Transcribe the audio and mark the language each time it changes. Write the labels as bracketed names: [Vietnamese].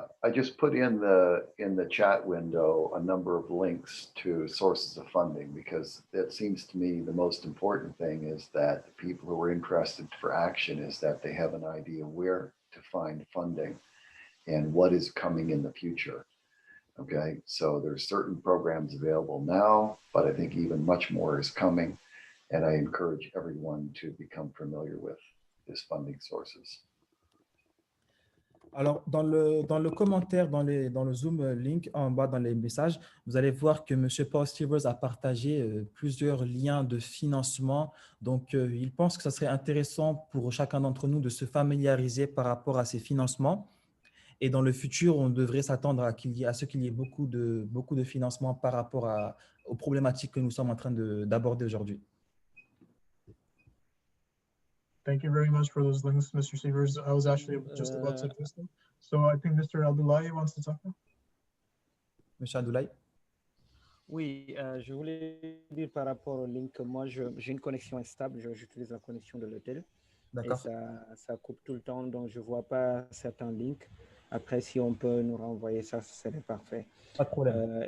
[English] I just put in the chat window a number of links to sources of funding, because it seems to me the most important thing is that the people who are interested for action is that they have an idea where to find funding and what is coming in the future. Okay, so there's certain programs available now, but I think even much more is coming, and I encourage everyone to become familiar with these funding sources. [French] Alors, dans le commentaire, dans le Zoom link en bas dans les messages, vous allez voir que M. Paul Stevers a partagé plusieurs liens de financement. Donc, il pense que ça serait intéressant pour chacun d'entre nous de se familiariser par rapport à ces financements. Et dans le futur, on devrait s'attendre à ce qu'il y ait beaucoup de financement par rapport aux problématiques que nous sommes en train d'aborder aujourd'hui. [English] Thank you very much for those links, Mr. Stevers. I was actually just about to post them. So I think Mr. Abdoulaye wants to talk now. [French] Monsieur Abdoulaye? Oui, je voulais dire par rapport au link, moi j'ai une connexion instable, j'utilise la connexion de l'hôtel. D'accord. Et ça coupe tout le temps, donc je ne vois pas certains links. Après, si on peut nous renvoyer ça, ce serait parfait. Pas de problème.